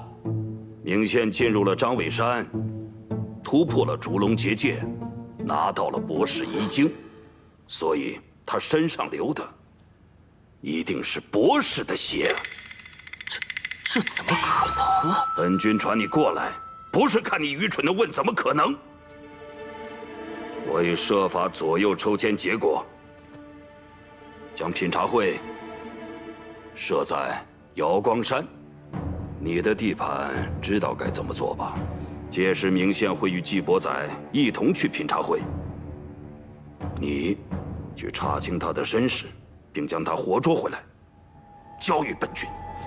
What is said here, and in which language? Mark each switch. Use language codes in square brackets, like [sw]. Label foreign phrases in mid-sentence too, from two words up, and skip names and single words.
[zh] 明宪进入了张尾山，突破了烛龙结界，拿到了博士遗经，所以他身上流的一定是博士的血。这怎么可能啊？本君传你過來，不是看你愚蠢的問怎麼可能。我已設法左右抽籤結果，將品茶會設在瑤光山。你的地盤知道該怎麼做吧？屆時明憲會與紀伯載一同去品茶會，你去查清他的身世，並將他活捉回來，交予本君。